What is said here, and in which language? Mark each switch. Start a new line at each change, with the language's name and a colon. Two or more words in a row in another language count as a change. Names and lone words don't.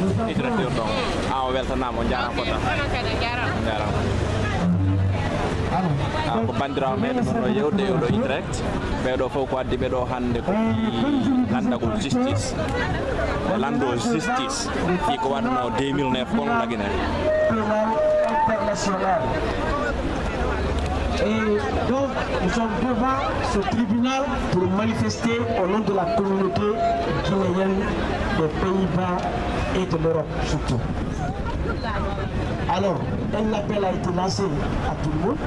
Fula: yurɗon o weltanama on jarama fota jarama ko bandirawo meɗen ɗon ɗo yewde ɗo Utrecht ɓeɗo fof ko addi ɓeɗo hande ko landagol justice lando justice fi ko waɗno 2009 kono lagine international.
French: Et donc, nous sommes devant ce tribunal pour manifester au nom de la communauté guinéenne des Pays-Bas et de l'Europe surtout. Alors, un appel a été lancé à tout le monde.